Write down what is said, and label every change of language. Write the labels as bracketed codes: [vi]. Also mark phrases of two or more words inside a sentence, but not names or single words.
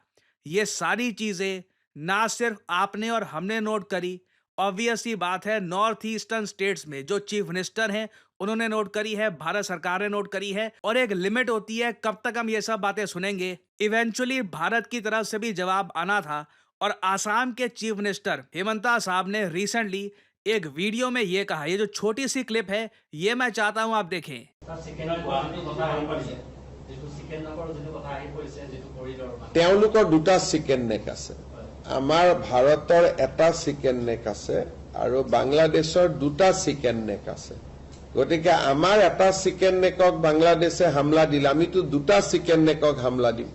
[hi] ये सारी चीजें ना सिर्फ आपने और हमने नोट करी, ऑब्वियस सी बात है [en] North Eastern states [hi] में जो [en] chief minister [hi] हैं उन्होंने नोट करी है, भारत सरकार ने नोट करी है। और एक लिमिट होती है कब तक हम ये सब बातें सुनेंगे। इवेंचुअली भारत की तरफ से भी जवाब आना था। और आसाम के [en] chief minister [hi] हेमंता साहब ने रिसेंटली एक वीडियो में ये कहा, ये जो छोटी सी क्लिप है ये मैं चाहता हूं आप देखें। [as] তেওঁলোকৰ দুটা [en] chicken neck [as] আছে, আমাৰ ভাৰতৰ এটা [en] chicken neck [as] আছে আৰু বাংলাদেশৰ দুটা [en] chicken neck [as] আছে। গতিকে আমাৰ এটা [en] chicken neckক [as] বাংলাদেশে হামলা দিলে আমিতো দুটা [en] chicken neckক [as] হামলা দিম।